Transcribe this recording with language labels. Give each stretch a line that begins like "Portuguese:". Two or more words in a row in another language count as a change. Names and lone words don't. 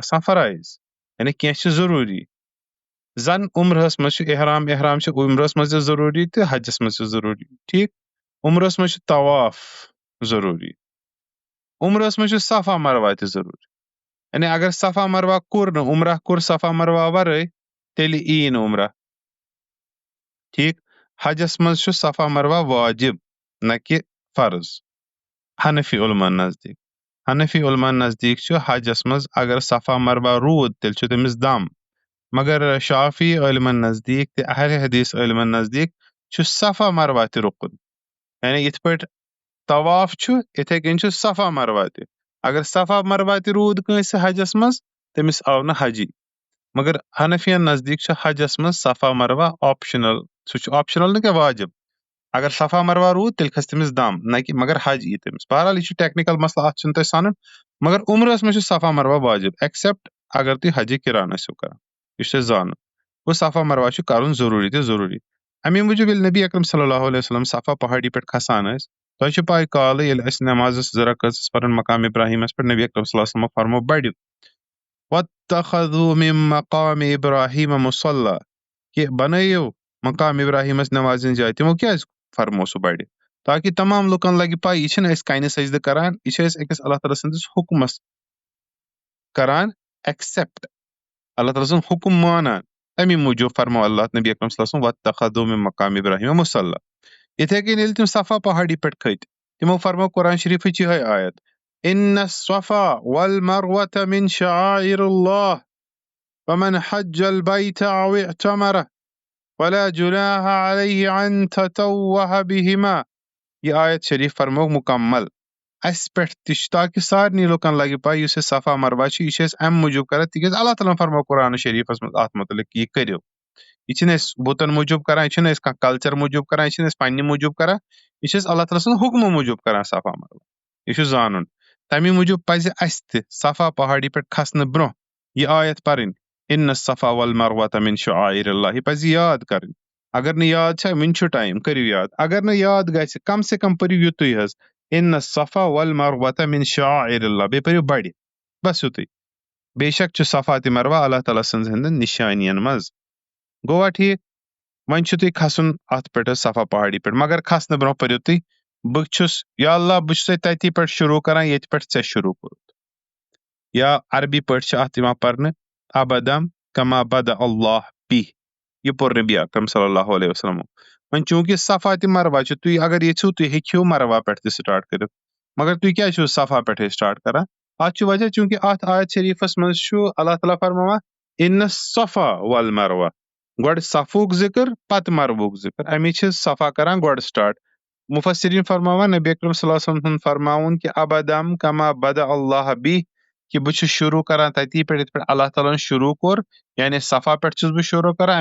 Kashmiri: آسان فرٲیض یعنی کینٛہہ چھِ ضروٗری زن عمرہس منٛز چھُ احرام چھُ عمرہس منٛز تہِ ضروٗری تہٕ حجس منٛز تہِ ضروٗری ٹھیٖک عمرہس منٛز چھُ طواف ضروٗری عمرہس منٛز چھُ صفا مروہ تہِ ضروٗری یعنی اگر صفا مروہ کوٚر نہٕ عمرہ کوٚر صفا مروہ ورٲے تیٚلہِ یی نہٕ عمرہ ٹھیٖک حجس منٛز چھُ صفا مروہ واجب نہ کہِ فرض حنفی علماء نزدیٖک چھُ حجس منٛز اگر صفا مروہ روٗد تیٚلہِ چھُ تٔمِس دم مگر شافی علمن نزدیک تہ اہل حدیث علمن نزدیک چھُ صفا مروا تہِ رُکُن، یعنی یِتھ پٲٹھۍ طواف چھُ یِتھے کٔنۍ چھُ صفا مروا تہِ. اگر صفا مروا تہِ روٗد کٲنٛسہِ حجس منٛز تٔمِس آو نہٕ حجی. مگر حنفین نزدیک چھُ حجس منٛز صفا مروا آپشنل، سُہ چھُ آپشنل نہٕ کینٛہہ واجب. اگر صفا مروا روٗد تیٚلہِ کھسہِ تٔمِس دم نہ کہِ مگر حج یی تٔمِس. بہرحال یہِ چھُ ٹیکنیکل مسلہٕ، اتھ چھُنہٕ تۄہہِ سنُن. مگر عمرس منٛز چھُ صفا مروا واجب ایکسپٹ اگر تُہۍ حجہِ کران ٲسِو کران. یہِ چھُ تۄہہِ زانُن. گوٚو صفا مروا چھُ کرُن ضروٗری تہٕ ضروٗری. امی موٗجوٗب ییٚلہِ نبی اکرم
Arabic: صلی اللہ علیہ وسلم
Kashmiri: صفا پہاڑی پٮ۪ٹھ کھسان ٲسۍ، تۄہہِ چھُ پاے کالہٕ ییٚلہِ أسۍ نٮ۪ماز ٲسۍ 2 رکعت ٲسۍ پران مقام ابراہیمس پٮ۪ٹھ، نبی اکرم
Arabic: صلی اللہ علیہ وسلمو
Kashmiri: فرموو بڑِو
Arabic: وَاتَّخَذُوا مِن مقام ابراہیم مُصَلّى،
Kashmiri: کہ بنٲیِو مقام ابراہیمس نٮ۪مازِ ہٕنٛز جاے. تِمو کیازِ فرموو سُہ بڑِ؟ تاکہ تمام لُکن لگہِ پاے یہِ چھِنہٕ أسۍ کنہِ سجدٕ کران، یہِ چھِ أسۍ أکِس اللہ تعالیٰ سٕنٛدِس حُکمس کران ایکسپٹ، اللہ تعالیٰ سُنٛد حُکم مانان. امی موٗجوٗب فرموو اللہ نبی اکرم
Arabic: صلی اللہ علیہ وسلم وَاتَّخَذُوا مِن مقام ابراہیم مُصَلّى.
Kashmiri: یِتھے کٔنۍ ییٚلہِ تِم صفا پہاڑی پٮ۪ٹھ کھٔتۍ تِمو فرموو قرآن شریٖفٕچ یِہے آیت
Arabic: اِنَّ الصَّفَا وَالْمَرْوَةَ مِن شَعَائِرِ اللہِ فَمَنْ حَجَّ الْبَيْتَ أَوِ اعْتَمَرَ وَلَا جُنَاحَ عَلَيْهِ أَن تَطَوَّفَ بِهِمَا.
Kashmiri: یہ آیت شریف فرموو مکمل اسہِ پٮ۪ٹھ تہِ چھُ تاکہ سارنٕے لُکن لگہِ پاے یُس یہِ صفا مروا چھُ یہِ چھِ أسۍ امہِ موٗجوٗب کران تِکیازِ اللہ تعالیٰ ہن فرموو قرآن شریٖفس منٛز اتھ مُتعلق یہِ کٔرِو. یہِ چھِنہٕ أسۍ بُتن موٗجوٗب کران، یہِ چھِنہٕ أسۍ کانٛہہ کلچر موٗجوٗب کران، یہِ چھِنہٕ أسۍ پننہِ موٗجوٗب کران، یہِ چھِ أسۍ اللہ تعالیٰ سٕنٛدِ حُکمہٕ موٗجوٗب کران صفا مروا. یہِ چھُ زانُن. تمہِ موٗجوٗب پزِ اسہِ تہِ صفا پہاڑی پٮ۪ٹھ کھسنہٕ برونٛہہ یہِ آیت پرٕنۍ
Arabic: اِنَّ الصَّفَا وَالْمَرْوَةَ مِن شَعَائِرِ اللہِ.
Kashmiri: یہِ پزِ یاد کرٕنۍ. اگر نہٕ یاد چھا وُنہِ چھُ ٹایم کٔرِو یاد. اگر نہٕ یاد گژھِ
Urdu: کم سے کم
Kashmiri: پٔرِو یُتُے حظ
Arabic: اِنَّ الصَّفَا وَالْمَرْوَةَ مِن شَعَائِرِ اللہِ،
Kashmiri: بیٚیہِ پٔرِو بڑِ بس یُتُے. بے شک چھُ صفا تہِ مروا اللہ تعالیٰ سٕنٛز ہٕنٛدٮ۪ن نِشانین منٛز. گوٚوا ٹھیٖک؟ وۄنۍ چھُ تُہۍ کھسُن اتھ پٮ۪ٹھ حظ صفا پہاڑی پٮ۪ٹھ، مگر کھسنہٕ برونٛہہ پٔرِو تُہۍ بہٕ چھُس یا اللہ بہٕ چھُسے تتی پٮ۪ٹھ شروٗع کران ییٚتہِ پٮ۪ٹھ ژےٚ شروٗع کوٚرُتھ. یا عربی پٲٹھۍ چھِ اتھ یِوان پرنہٕ
Arabic: ابدم کما بدأ اللہ بی.
Kashmiri: یہ پوٚر نبی اکرم
Arabic: صلی اللہ علیہ وسلم.
Kashmiri: وۄنۍ چوٗنٛکہِ صفا تہِ مروا چھُ تُہۍ اگر یژھِو تُہۍ ہیٚکِو مروا پٮ۪ٹھ تہِ سٹارٹ کٔرِتھ، مگر تُہۍ کیازِ چھِو صفا پٮ۪ٹھے سٹارٹ کران؟ اتھ چھُ وجہ چوٗنٛکہِ اتھ آیت شریٖفس منٛز چھُ اللہ تعالیٰ فرماوان
Arabic: اِنَ الصَّفَا وَالْمَرْوَةَ،
Kashmiri: گۄڈٕ صفُک ذِکر پتہٕ مروُک ذِکر، امی چھِ صفا کران گۄڈٕ سٹارٹ. مفسرین فرماوان نبی اکرم
Arabic: صلی اللہ علیہ وسلم
Kashmiri: ہُنٛد فرماوُن کہ
Arabic: ابدم کما بدأ اللہ بی،
Kashmiri: کہ بہٕ چھُس شروٗع کران تتی پٮ۪ٹھ یِتھ پٲٹھۍ اللہ تعالیٰ ہن شروٗع کوٚر، یعنی صفا پٮ۪ٹھ چھُس بہٕ شروٗع کران.